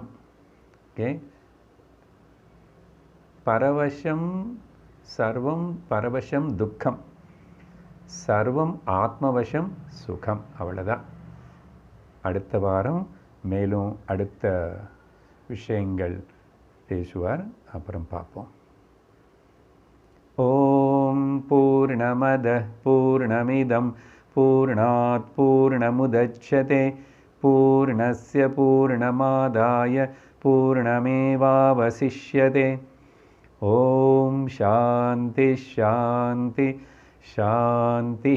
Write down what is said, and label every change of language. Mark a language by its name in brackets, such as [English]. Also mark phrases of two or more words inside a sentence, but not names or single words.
[Sanskrit] ओके, परवशं सर्वं परवशं दुःखं, सर्वं आत्मवशं सुखं. [Tamil] அவ்வளோதான். அடுத்த வாரம் மேலும் அடுத்த விஷயங்கள் பேசுவார். அப்புறம் பார்ப்போம். [Sanskrit] ॐ पूर्णमद पूर्णमिदं पूर्णात् पूर्णमुदच्यते पूर्णस्य पूर्णमादाय पूर्णमेवावशिष्यते. ॐ शान्ति शान्ति शान्तिः.